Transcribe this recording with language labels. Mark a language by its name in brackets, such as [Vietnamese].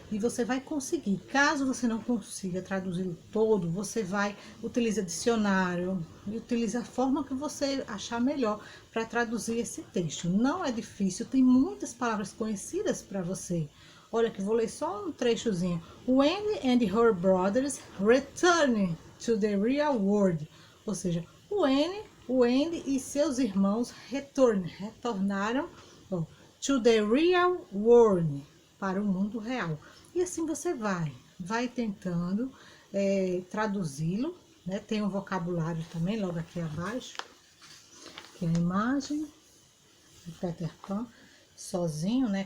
[Portuguese] E você vai conseguir. Caso você não consiga traduzir todo, você vai utilizar dicionário e utiliza a forma que você achar melhor para traduzir esse texto. Não é difícil, tem muitas palavras conhecidas para você. Olha que vou ler só um trechozinho. [English] Wendy and her brothers return to the real world. [Portuguese] Ou seja, o Wendy e seus irmãos retornaram [English] to the real world, [Portuguese] para o mundo real. E assim você vai tentando traduzi-lo, né? Tem um vocabulário também, logo aqui abaixo, que é a imagem de Peter Pan, sozinho, né?